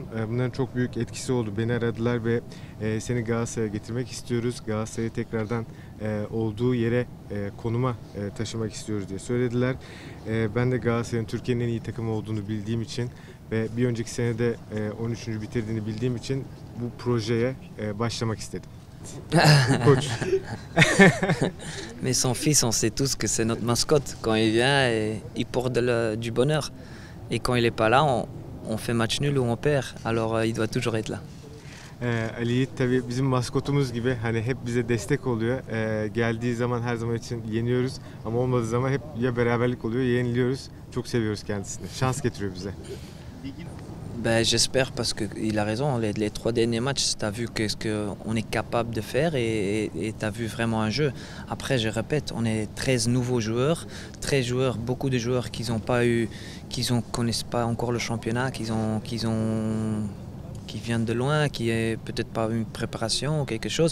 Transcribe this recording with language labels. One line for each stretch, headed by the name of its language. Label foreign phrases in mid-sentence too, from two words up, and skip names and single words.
Turkish: Bunların çok büyük etkisi oldu. Beni aradılar ve seni Galatasaray'a getirmek istiyoruz. Galatasaray'ı tekrardan olduğu yere konuma taşımak istiyoruz diye söylediler. Ben de Galatasaray'ın Türkiye'nin en iyi takımı olduğunu bildiğim için ve bir önceki senede 13. bitirdiğini bildiğim için bu projeye başlamak istedim.
French: Coach. Mais son fils, on sait tous que c'est notre mascotte. Quand il vient, il porte du bonheur. Et quand il n'est pas là, on fait match nul ou on perd. Alors il doit toujours être là.
Turkish: Ali Yiğit tabii bizim maskotumuz gibi hani hep bize destek oluyor. Geldiği zaman her zaman için yeniyoruz ama olmadığı zaman hep ya beraberlik oluyor ya yeniliyoruz. Çok seviyoruz kendisini. Şans getiriyor bize. Ben,
French: j'espère parce qu'il a raison, les 3 derniers matchs, tu as vu ce qu'on est capable de faire et tu as vu vraiment un jeu. Après, je répète, on est 13 nouveaux joueurs, 13 joueurs, beaucoup de joueurs qui ne connaissent pas encore le championnat, qui viennent de loin, qui est peut-être pas une préparation ou quelque chose.